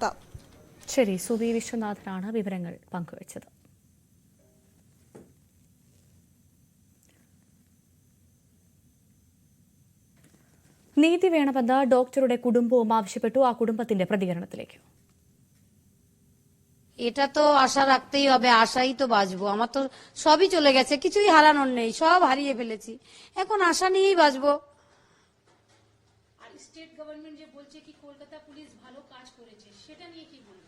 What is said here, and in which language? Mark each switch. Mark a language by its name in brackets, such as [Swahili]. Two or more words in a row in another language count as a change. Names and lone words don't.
[Malayalam] ശരി, സുബി വിശ്വനാഥനാണ് വിവരങ്ങൾ പങ്കുവച്ചത്. നീതി വേണമെന്ന് ഡോക്ടറുടെ കുടുംബവും ആവശ്യപ്പെട്ടു. ആ കുടുംബത്തിന്റെ പ്രതികരണത്തിലേക്ക്. [Bangla] এটা তো আশা রাখতেই হবে, আশাই তো বাঁচবো। আমার তো সবই চলে গেছে, কিছুই হারানোর নেই, সব হারিয়ে ফেলেছি, এখন আশা নিয়েই বাঁচবো। আর [English] State Government [Bangla] যে বলছে কি কলকাতা পুলিশ ভালো কাজ করেছে, সেটা নিয়ে কি বলবেন?